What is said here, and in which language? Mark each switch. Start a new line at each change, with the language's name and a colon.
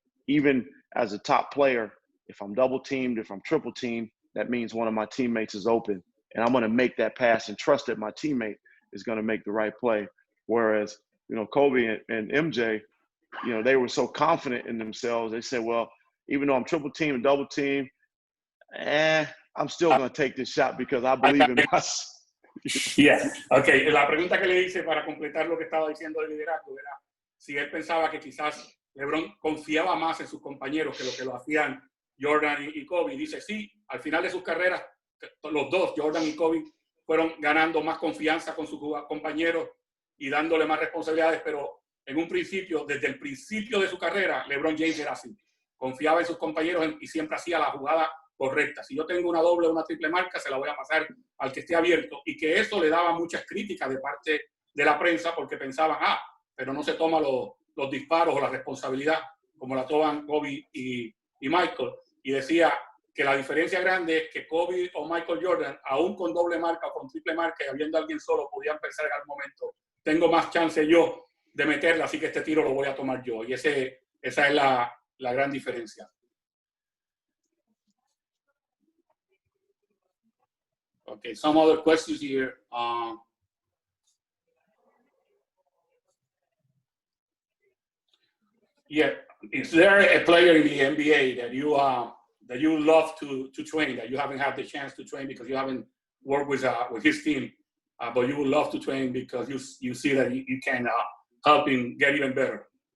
English: Even as a top player, if I'm double teamed, if I'm triple teamed, that means one of my teammates is open, and I'm going to make that pass and trust that my teammate is going to make the right play. Whereas, you know, Kobe and MJ, you know, they were so confident in themselves. They said, well, even though I'm triple teamed and double teamed, I'm still going to take this shot because I believe in myself. Yeah. Okay.
Spanish: La pregunta que le hice para completar lo que estaba diciendo de liderazgo era si él pensaba que quizás LeBron confiaba más en sus compañeros que lo que lo hacían Jordan y Kobe. Dice, sí, al final de sus carreras, los dos, Jordan y Kobe, fueron ganando más confianza con sus compañeros y dándole más responsabilidades, pero en un principio, desde el principio de su carrera, LeBron James era así. Confiaba en sus compañeros y siempre hacía la jugada correcta. Si yo tengo una doble o una triple marca, se la voy a pasar al que esté abierto. Y que eso le daba muchas críticas de parte de la prensa porque pensaban, pero no se toma los disparos o la responsabilidad como la toman Kobe y Michael. Y decía que la diferencia grande es que Kobe o Michael Jordan, aún con doble marca o con triple marca y habiendo alguien solo, podían pensar en algún momento, tengo más chance yo de meterla, así que este tiro lo voy a tomar yo. Y esa es la gran diferencia.
English: Okay, some other questions here. Yeah, is there a player in the NBA that you love to train, that you haven't had the chance to train because you haven't worked with his team, but you would love to train because you see that you can help him get even better?